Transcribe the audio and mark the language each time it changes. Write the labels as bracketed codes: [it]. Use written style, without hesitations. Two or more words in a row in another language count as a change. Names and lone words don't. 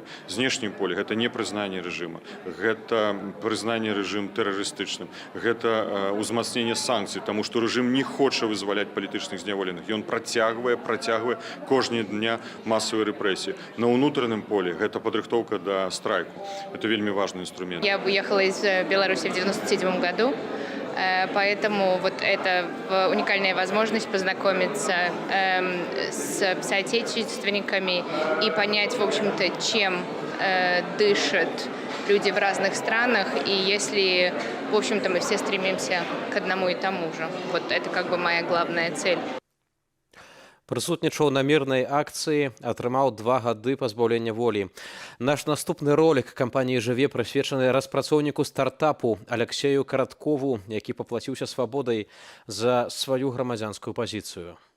[be] Знешнім полі гэта не прызнанне рэжыма, гэта прызнанне рэжым тэрарыстычным, гэта ўзмацненне санкцый, таму што рэжым не хоча вызваляць палітычных зняволеных. Ён працягвае кожны дня масавыя рэпрэсіі. На ўнутраным полі гэта падрыхтоўка да страйку. [ru] Это вельмі важный инструмент. Я уехала из Беларуси в 1997 году, поэтому вот это уникальная возможность познакомиться с соотечественниками и понять, в общем-то, чем дышат люди в разных странах, и если, в общем-то, мы все стремимся к одному и тому же. Вот это как бы моя главная цель. [be] Прысутнічаў на мірнай акцыі, атрымаў 2 гады пазбаўлення волі. Наш наступны ролик кампаніі «Жыве» прысвечаны распрацоўніку стартапу Алексею Караткову, які паплаціўся свабодай за сваю грамадзянскую пазіцыю.